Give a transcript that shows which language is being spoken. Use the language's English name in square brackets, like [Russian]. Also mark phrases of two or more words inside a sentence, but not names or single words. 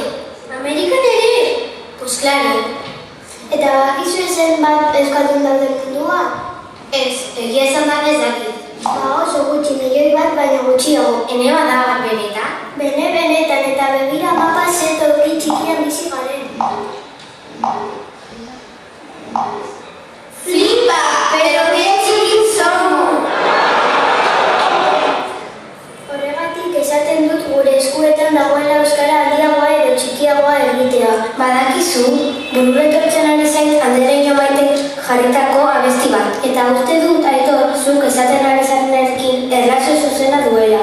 [Basque] Amerikan ere? [Spanish] Pues claro. [Basque] Eta bakizu zenbat euskaldun daude munduan? Ez, egia esan da ez dakit. Oso gutxi, milioi bat baina gutxiago. Ene bada benetan? Benetan, eta begira mapa ze toki txikian bizi garen. [Spanish] Flipa, pero qué chiquis somos! [Basque] Horregatik esaten dut gure eskuetan dagoela euskara handiagoa edo txikiagoa egitea. Badakizu, burura etortzen ari zain Andereño Maitek jarritako abesti bat. Eta uste dut, Aitor, zuk esaten ari zarenekin erlazio zuzena duela.